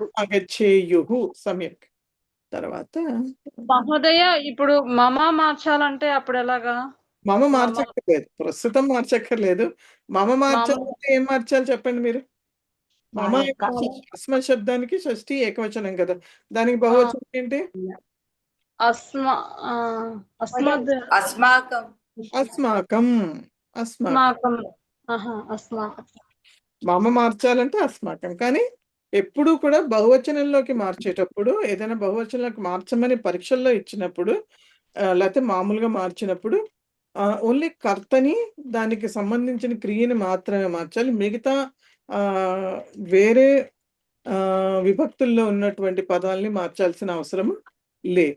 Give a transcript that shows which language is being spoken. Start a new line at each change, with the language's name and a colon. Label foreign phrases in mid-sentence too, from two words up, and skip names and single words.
Sanskrit: ఆగచ్చేయుః. సమ్యక్. తర్వాత
Telugu: మహోదయ, ఇప్పుడు మమ మార్చాలంటే అప్పుడు ఎలాగా? మమ మార్చక్కర్లేదు, ప్రస్తుతం మార్చక్కర్లేదు. మమ మార్చాలంటే ఏం మార్చాలి చెప్పండి మీరు? మమ అస్మ శబ్దానికి షష్ఠి ఏకవచనం కదా, దానికి బహువచనం ఏంటి? అస్మాకం అస్మాకం. అస్మాకం. అస్మాకం. మమ మార్చాలంటే అస్మాకం. కానీ ఎప్పుడు కూడా బహువచనంలోకి మార్చేటప్పుడు, ఏదైనా బహువచనంలోకి మార్చమని పరీక్షల్లో ఇచ్చినప్పుడు, లేకపోతే మామూలుగా మార్చినప్పుడు ఓన్లీ కర్తని, దానికి సంబంధించిన క్రియని మాత్రమే మార్చాలి. మిగతా వేరే విభక్తుల్లో ఉన్నటువంటి పదాలని మార్చాల్సిన అవసరం లేదు.